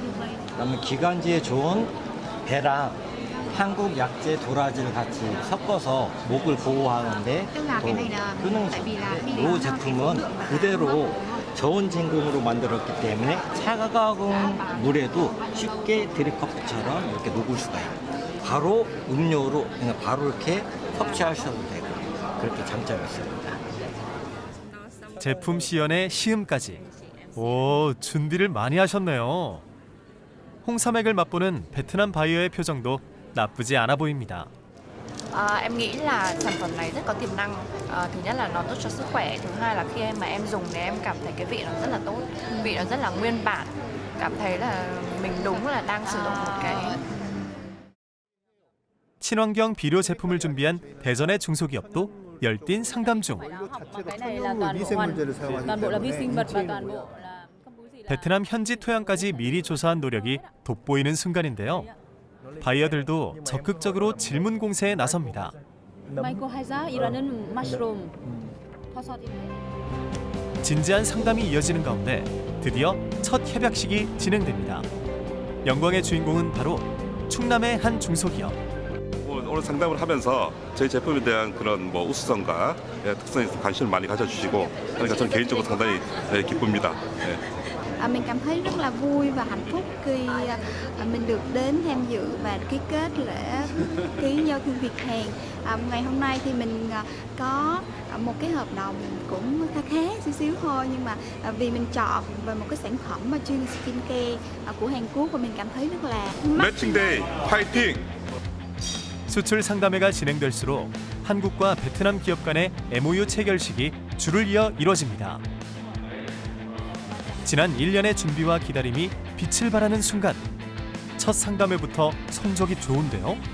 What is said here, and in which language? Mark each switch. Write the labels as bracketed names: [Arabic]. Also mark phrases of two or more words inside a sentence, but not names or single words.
[Korean] 그러면 기관지에 좋은 배랑 한국 약재 도라지를 같이 섞어서 목을 보호하는데 또 이 제품은 그대로 저온 진공으로 만들었기 때문에 차가운 물에도 쉽게 드립커피처럼 이렇게 녹을 수가 있고 바로 음료로 그냥 바로 이렇게 섭취하셔도 되고 그렇게 장점이 있습니다. 제품 시연에 시음까지. 오, 준비를 많이 하셨네요. 홍삼액을 맛보는 베트남 바이어의 표정도 나쁘지 않아 보입니다. [Vietnamese] Em nghĩ là sản phẩm này rất có tiềm năng. Thứ nhất là nó tốt cho sức khỏe, thứ hai là khi mà em dùng thì em cảm thấy cái vị nó rất là tốt, vị nó rất là nguyên bản, cảm thấy là mình đúng là đang sử dụng một cái. [Korean] 친환경 비료 제품을 준비한 대전의 중소기업도 열띤 상담 중. 베트남 현지 토양까지 미리 조사한 노력이 돋보이는 순간인데요. 바이어들도 적극적으로 질문 공세에 나섭니다. 진지한 상담이 이어지는 가운데 드디어 첫 협약식이 진행됩니다. 영광의 주인공은 바로 충남의 한 중소기업. 오늘 상담을 하면서 저희 제품에 대한 그런 우수성과 특성에 관심을 많이 가져주시고 그러니까 저는 개인적으로 상당히 기쁩니다. [Vietnamese] Mình cảm thấy rất là vui và hạnh phúc khi mình được đến tham dự và ký kết lễ ký giao thương Việt Hàn. Ngày hôm nay thì mình có một cái hợp đồng cũng khá xíu xíu thôi nhưng mà vì mình chọn về một cái sản phẩm mà chuyên skincare của Hàn Quốc và mình cảm thấy rất là [Korean] 매칭데이 파이팅! 수출 상담회가 진행될수록 한국과 베트남 기업 간의 MOU 체결식이 줄을 이어 이뤄집니다. 지난 1년의 준비와 기다림이 빛을 발하는 순간 첫 상담회부터 성적이 좋은데요.